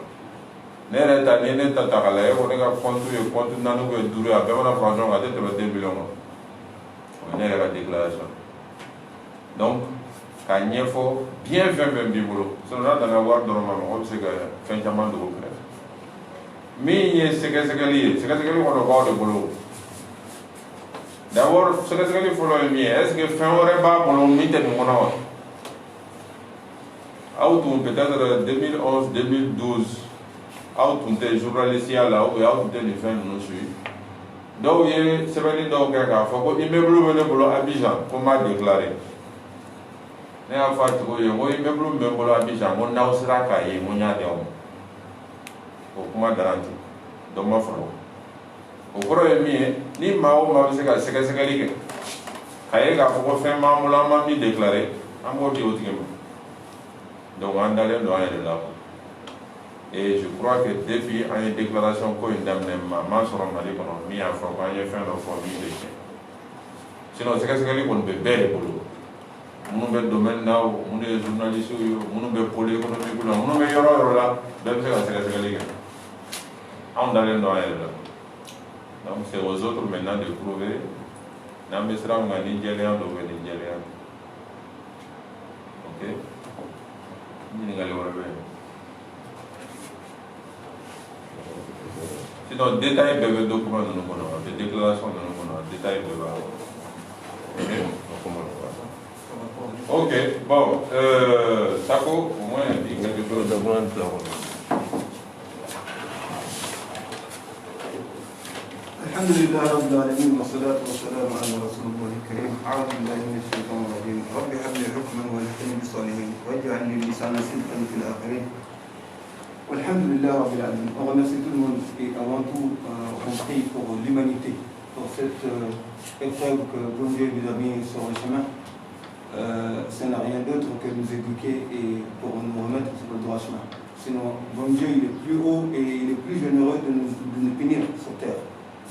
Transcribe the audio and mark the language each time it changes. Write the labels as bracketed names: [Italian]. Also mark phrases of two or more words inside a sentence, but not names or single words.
[Bambara] ne yɛrɛ ta ni ne ta ta k'a lajɛ ko ne ka compte ye compte 4 [French] ou bien [Bambara] 5 ye a bɛɛ mana fara ɲɔgɔn kan a tɛ tɛmɛ 2 millions kan o ye ne yɛrɛ ka déclaration donc k'a ɲɛfɔ bien fɛn fɛn b'i bolo sinon n'a danna wari dɔrɔn ma mɔgɔ bɛ se ka fɛn caman dogo kɛrɛfɛ min ye sɛgɛsɛgɛli ye sɛgɛsɛgɛli kɔnɔ b'aw de bolo d'abord sɛgɛsɛgɛli fɔlɔ ye min ye [French] est ce que [Bambara] fɛn wɛrɛ b'a bolo min tɛ nin kɔnɔ wa aw tun peut-être 2011 2012 aw tun tɛ journaliste ya la [French] ou bien [Bambara] aw tun tɛ nin fɛn ninnu suivi dɔw ye sɛbɛnni dɔw kɛ k'a fɔ ko immeuble bɛ ne bolo Abidjan ko n m'a déclaré ne y'a fɔ a tigiw ye ko immeuble min bɛ n bolo Abidjan ko n'aw sera k'a ye ko n y'a di aw ma o kuma dara ten dɔ ma fara o kɔrɔ ye min ye ni maa o maa bɛ se ka sɛgɛsɛgɛli kɛ k'a ye k'a fɔ ko fɛn b'an bolo an ma min déclaré an b'o di o tigi ma donc an dalen don an yɛrɛ la [French] et je crois que depuis [Bambara] an ye déclaration ko in daminɛ m'a sɔrɔ Mali kɔnɔ min y'a fɔ ko an ye fɛn dɔ fɔ min tɛ tiɲɛ sinon sɛgɛsɛgɛli kɔni bɛ bɛɛ de bolo minnu bɛ domaine na o minnu ye journaliste ye o minnu bɛ [French] pôle économique [Bambara] la minnu bɛ yɔrɔ o yɔrɔ la bɛɛ bɛ se ka sɛgɛsɛgɛli kɛ anw dalen don an yɛrɛ la [French] donc c'est aux autres maintenant de prouver [Bambara] n'an bɛ sira min kan ni jɛlenya dɔ bɛ ni jɛlenya ok ɲininkali wɛrɛ bɛ yen sinon détail bɛɛ bɛ document ninnu kɔnɔ a bɛ déclaration ninnu kɔnɔ a détail bɛɛ b'a kɔnɔ ok bon Sako [French] au moins il y a quelque chose de [Arabic] الحمد لله رب العالمين والصلاة والسلام على رسول الله الكريم أعوذ بالله من الشيطان الرجيم رب هب لي حكما والحقني بالصالحين واجعلني لسان صدق في الآخرين والحمد لله رب العالمين. [French] On remercie tout le monde et avant tout on prie pour l'humanité, pour cette épreuve que bon Dieu nous a mis sur le chemin. Ça n'a rien d'autre que nous éduquer et pour nous remettre sur le droit chemin. Sinon, bon Dieu il est plus haut et il est plus généreux de nous punir sur terre.